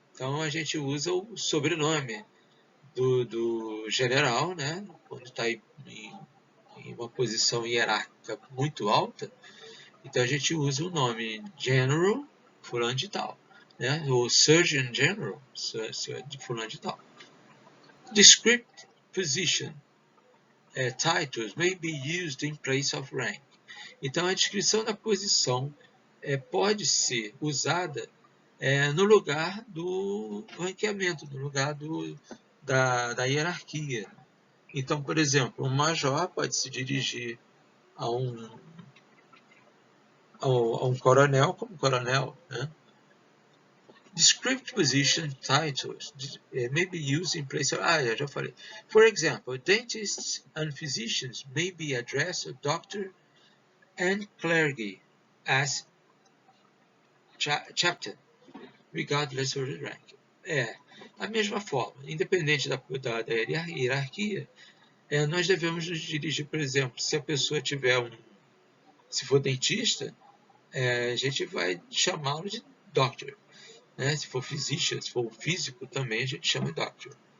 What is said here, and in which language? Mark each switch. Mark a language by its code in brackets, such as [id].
[pt] Então a gente usa o sobrenome do general, né? Quando está em uma posição hierárquica muito alta, então a gente usa o nome General fulano de tal, né? O Surgeon General de fulano de tal. [en] Descriptive position titles may be used in place of rank. [pt] Então a descrição da posição pode ser usada no lugar do ranqueamento, no lugar da hierarquia. Então, por exemplo, um major pode se dirigir a um coronel como coronel, né? [en] Descriptive position titles may be used in place of... [pt] eu já falei. [en] For example, dentists and physicians may be addressed as doctor and clergy as chaplain, regardless of the rank. [pt] A mesma forma, independente da hierarquia, nós devemos nos dirigir, por exemplo, se a pessoa tiver se for dentista, a gente vai chamá-lo de doctor. Né? Se for physician, se for físico também, a gente chama de doctor.